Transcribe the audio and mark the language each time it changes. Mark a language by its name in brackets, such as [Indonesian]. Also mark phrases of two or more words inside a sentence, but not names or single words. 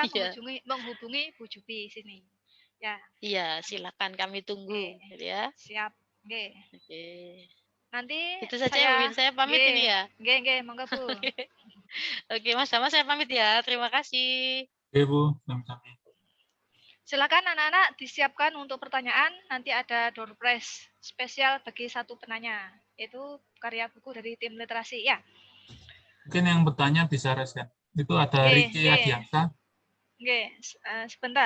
[Indonesian] Iya. menghubungi Bu Jupi sini. Ya. Iya, silakan kami tunggu gitu ya. Siap. Oke. Oke. Nanti Itu saja ya, Bu Win. Saya pamit ini ya. [Javanese] Nggih, monggo Bu. [Indonesian] Oke, Mas Dama saya pamit ya. Terima kasih. Oke, Bu. Sami-sami. Silakan anak-anak disiapkan untuk pertanyaan. Nanti ada [English] door prize [Indonesian] spesial bagi satu penanya. Itu karya buku dari tim literasi ya. Mungkin yang bertanya bisa respon. Itu ada Ricky Adiansa. Oke, sebentar.